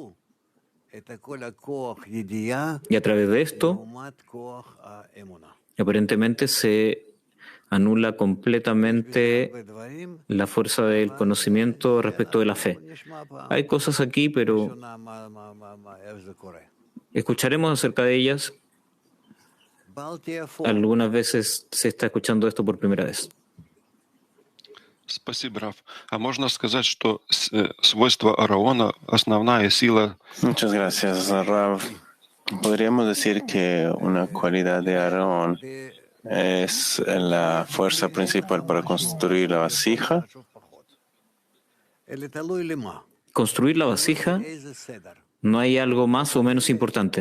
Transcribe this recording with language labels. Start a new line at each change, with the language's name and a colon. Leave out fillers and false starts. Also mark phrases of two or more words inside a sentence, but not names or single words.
Spanish: Y a través de esto, aparentemente se anula completamente la fuerza del conocimiento respecto de la fe. Hay cosas aquí, pero escucharemos acerca de ellas. Algunas veces se está escuchando esto por primera vez.
Russian: Спасибо, Рав. А можно сказать, что свойство Аарона, основная сила...
Spanish: Muchas gracias, Rav. Podríamos decir que una cualidad de Aarón es la fuerza principal para construir la vasija. Construir la vasija, no hay algo más o menos importante.